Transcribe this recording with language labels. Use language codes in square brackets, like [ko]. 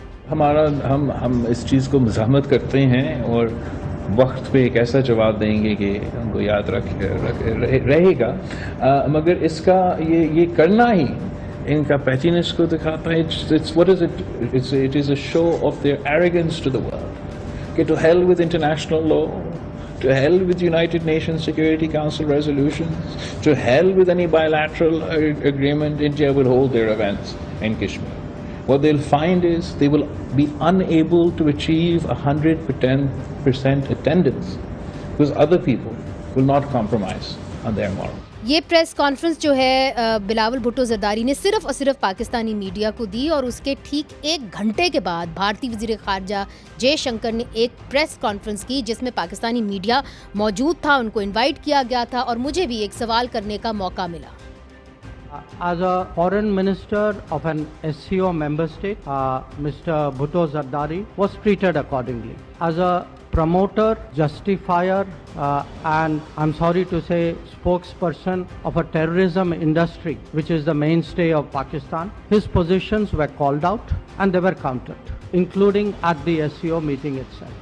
[hi] हम इस चीज़ को मज़ाहमत करते हैं और वक्त पे एक ऐसा जवाब देंगे कि हमको याद रहेगा, मगर इसका ये करना ही इनका पैचीनेस को दिखाता है। [en] It is a show of their arrogance to the world कि to hell with international law, to hell with United Nations Security Council resolutions, to hell with any bilateral agreement. India will hold their events in Kashmir. What they'll find is they will be unable to achieve 110% attendance because other people will not compromise on their morals. [hi] ये press conference जो है बिलावल भुट्टो जरदारी ने सिर्फ और सिर्फ Pakistani media को दी और उसके ठीक 1 घंटे के बाद भारतीय वज़ीर ख़ारजा जयशंकर ने एक प्रेस कॉन्फ्रेंस की जिसमें पाकिस्तानी मीडिया मौजूद था, उनको इनवाइट किया गया था और मुझे भी एक सवाल करने का मौका मिला। [en] As a foreign minister of an SCO member state, Mr. Bhutto Zardari was treated accordingly. As a promoter, justifier, and I'm sorry to say spokesperson of a terrorism industry which is the mainstay of Pakistan, his positions were called out and they were countered, including at the SCO meeting itself.